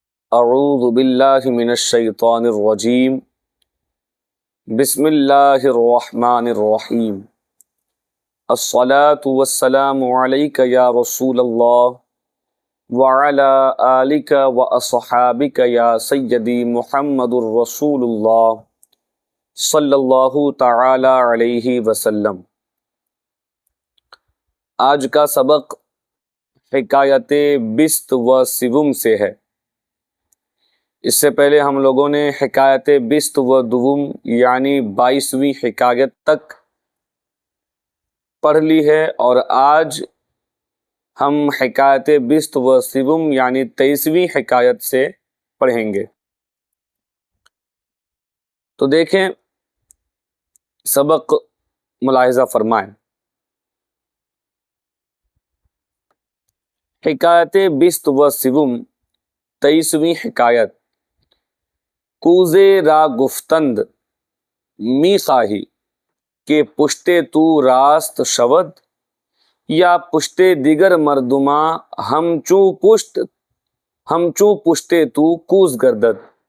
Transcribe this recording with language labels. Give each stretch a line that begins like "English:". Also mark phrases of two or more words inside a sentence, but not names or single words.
Arabic: اعوذ باللہ من الشیطان الرجیم بسم اللہ الرحمن الرحیم الصلاة والسلام علیک یا رسول اللہ وعلی آلک واصحابک یا سیدی محمد الرسول اللہ صلی اللہ تعالی علیہ وسلم۔
Urdu: آج کا سبق
Persian: حکایت بست و سوم
Urdu: سے ہے۔ اس سے پہلے ہم لوگوں نے
Persian: حکایت بست و دوم
Urdu: یعنی 22ویں حکایت تک پڑھ لی ہے، اور آج ہم
Persian: حکایت بست و سوم
Urdu: یعنی 23ویں حکایت سے پڑھیں گے۔ تو دیکھیں، سبق ملاحظہ فرمائیں۔
Persian: حکایت بست و سوم
Urdu: 23ویں حکایت۔
Persian: کوزے را گفتند می خواهی که پشت تو راست شود یا پشت دیگر مردما همچو پشت تو کوز گردد۔